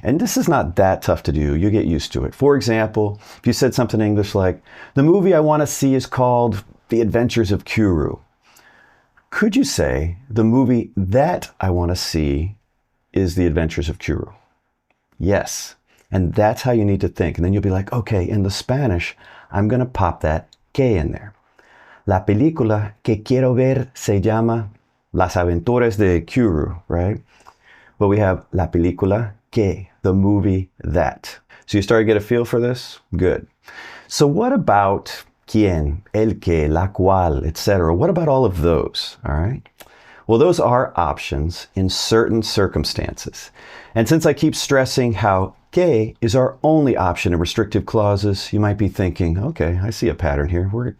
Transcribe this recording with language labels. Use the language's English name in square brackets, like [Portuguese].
[English] And this is not that tough to do. You get used to it. For example, if you said something in English like, the movie I want to see is called The Adventures of Qroo. Could you say, the movie that I want to see is The Adventures of Qroo? Yes. And that's how you need to think. And then you'll be like, okay, in the Spanish, I'm going to pop that que in there. [Spanish] La película que quiero ver se llama Las Aventuras de Qroo, right? [English] But we have [Spanish] la película que, [English] the movie that. So you start to get a feel for this? Good. So what about quien, el que, la cual, etc.? What about all of those, all right? Well, those are options in certain circumstances. And since I keep stressing how que is our only option in restrictive clauses, you might be thinking, okay, I see a pattern here.